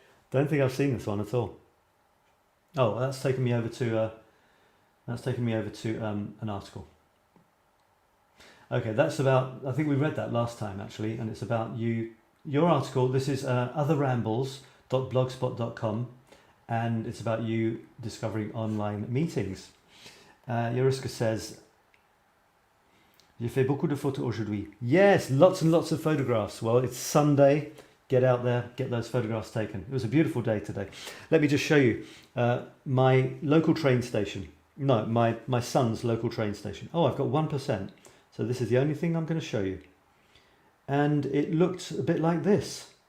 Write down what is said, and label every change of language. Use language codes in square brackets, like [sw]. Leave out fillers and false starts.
[en] Don't think I've seen this one at all. Oh, that's taken me over to an article. Okay, that's about, I think we read that last time actually, and it's about your article. This is otherrambles.blogspot.com, and it's about you discovering online meetings. [fr] 𝗪𝗓𝗓 [en] says, [fr] J'ai fait beaucoup de photos aujourd'hui. [en] Yes, lots and lots of photographs. Well, it's Sunday. Get out there, get those photographs taken. It was a beautiful day today. Let me just show you my local train station. No, my son's local train station. Oh, I've got 1%. So this is the only thing I'm going to show you. And it looked a bit like this.